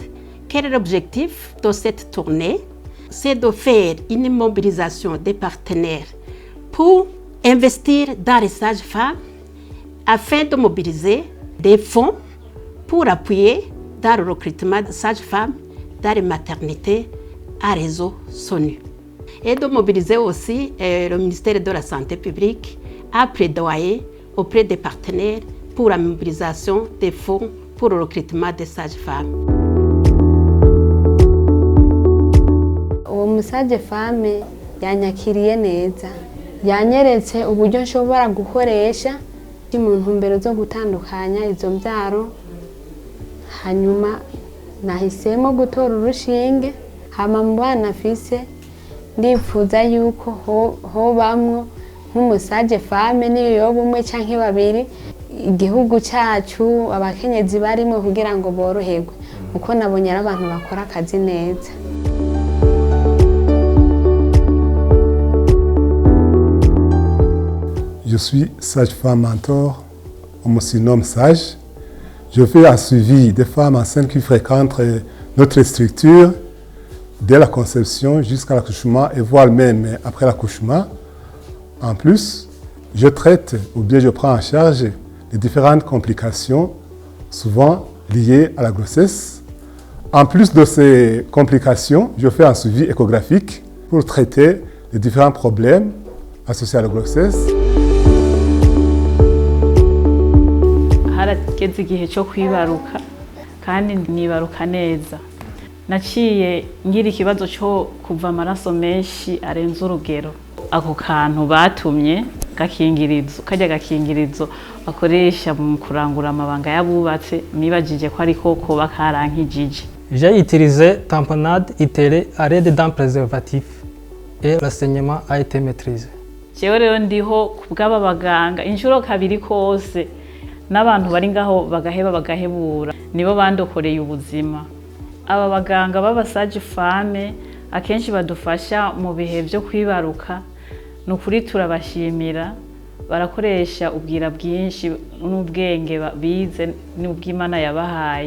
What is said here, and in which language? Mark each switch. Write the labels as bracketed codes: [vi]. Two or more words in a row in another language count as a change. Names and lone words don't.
[fr] Quel est l'objectif de cette tournée? C'est de faire une mobilisation des partenaires pour investir dans les sages-femmes afin de mobiliser des fonds pour appuyer dans le recrutement de sages-femmes dans les maternités à réseau SONU. Et de mobiliser aussi le ministère de la Santé publique à plaidoyer auprès des partenaires pour la mobilisation des fonds pour le recrutement des sages-femmes. [rn] Uwo musage-femme yanyakiriye neza, yanyeretse uburyo nshobora gukoresha mu ntumbero zo gutandukanya izo mbyaro. Hanyuma nahisemo gutora urushinge, hama mu bana afise ndifuza yuko hobamwo nk'umusage-femme niyo yoba umwe canke babiri, igihugu cacu abakenyezi barimo kugira ngo boroherwe, kuko nabonye ari abantu bakora akazi neza. [fr] Je suis sage-femme mentor, on me surnomme sage. Je fais un suivi des femmes enceintes qui fréquentent notre structure dès la conception jusqu'à l'accouchement et voire même après l'accouchement. En plus, je traite ou bien je prends en charge les différentes complications, souvent liées à la grossesse. En plus de ces complications, je fais un suivi échographique pour traiter les différents problèmes associés à la grossesse. [rn] Harageze igihe cyo kwibaruka kandi nibaruka neza. Naciye ngira ikibazo cyo kuva amaraso menshi arenze urugero. Ako kantu batumye gakingirizo, kajya gakingirizo bakoresha mu kurangura amabanga yabubatse, nibajije ko ariko ko bakarankijije. [fr] J'ai utilisé tamponnade itérée à l'aide d'un préservatif et l'enseignement a été maîtrisé. [rn] Jewe rero ndiho kubw'aba baganga inshuro kabiri kose n'abantu bari ngaho bagaheba bagahebura nibo bandokoreye ubuzima. Aba baganga b'abasage-femme akenshi badufasha mu bihe byo kwibaruka, nukuri turabashimira, barakoresha ubwira bwinshi n'ubwenge bize n'ubw'Imana yabahaye.